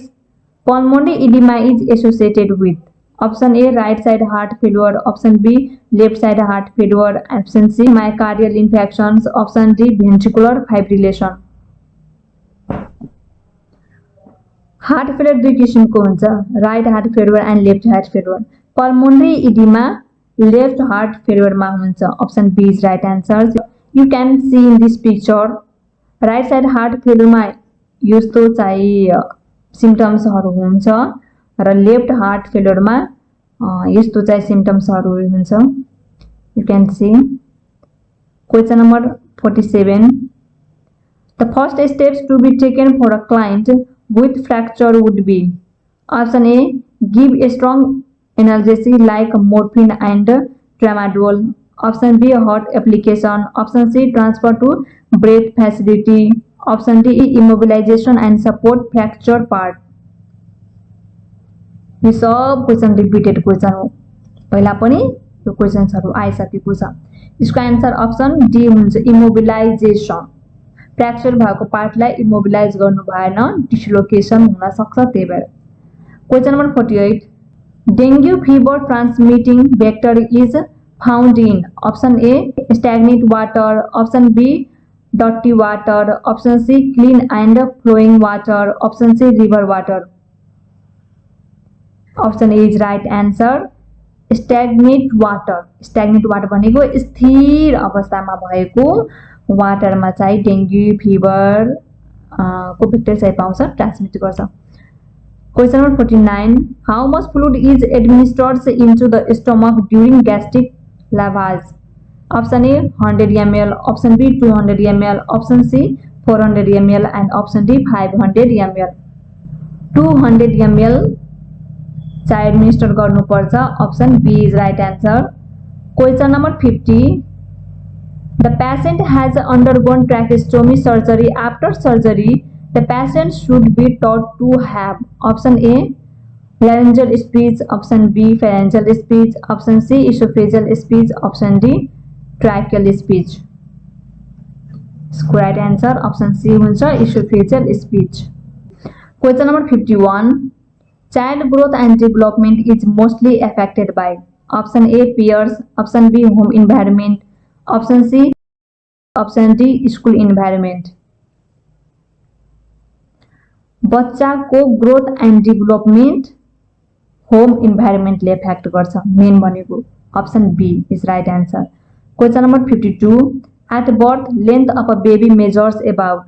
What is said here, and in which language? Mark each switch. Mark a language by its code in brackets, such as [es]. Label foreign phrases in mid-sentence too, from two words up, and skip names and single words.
[en] Pulmonary edema is associated with. Option A, right side heart failure. Option B, left side heart failure. Option C, myocardial infections. Option D, ventricular fibrillation. heart failure [ne] दुई किसिमको हुन्छ, [en] right heart failure and left heart failure. pulmonary edema left heart failureमा [ne] हुन्छ। [en] Option B is right answer. You can see in this picture right side heart failureमा [ne] यस्तो चाहिँ सिम्पटम्सहरू हुन्छ र [en] left heart failureमा [ne] यस्तो चाहिँ सिम्पटम्सहरू हुन्छ। [en] You can see. Question number 47. The first steps to be taken for a client with fracture would be. Option A, give a strong analgesic like morphine and tramadol. Option B, hot application. Option C, transfer to breath facility. Option D, immobilization and support fracture part. [ne] यो सब क्वेशन [en] repeated question [ne] हो, पहिला पनि यो क्वेशन्सहरु आइसकेको छ। यसको आन्सर [en] option D [ne] हुन्छ, इमोबिलाइजेसन। फ्र्याक्चर भएको पार्टलाई इमोबिलाइज गर्नु भएन, डिस्लोकेसन हुन सक्छ त्यही भएर। [en] Question number 48. Dengue fever transmitting vector is found in. Option A stagnant water. Option B dirty water. Option C clean and flowing water. Option C river water. Option A is right answer, stagnant water. stagnant water [ne] भनेको स्थिर अवस्थामा भएको वाटरमा चाहिँ [en] dengue fever [ne] को भेक्टर चाहिँ पाउँछ, ट्रान्समिट गर्छ। [en] Question number 49. How much fluid is administered into the stomach during gastric lavage. Option A 100 ml. Option B 200 ml. Option C 400 ml and option D 500 ml. [ne] 200 ml चाहिँ एडमिनिस्टर गर्नुपर्छ। [en] Option B is right answer. Question number 50. The patient has undergone tracheostomy surgery. After surgery, the patient should be taught to have. Option A, laryngeal speech. Option B, pharyngeal speech. Option C, esophageal speech. Option D, tracheal speech. Correct answer option C हुन्छ, esophageal speech. Question number 51. Child growth and development is mostly affected by. Option A, peers. Option B, home environment. Option C, option D, school environment. [ne] बच्चाको [en] growth and development home environmentले [ne] इफेक्ट गर्छ मेन भनेको। [en] Option B is right answer. Question number 52. At birth, length of a baby measures about.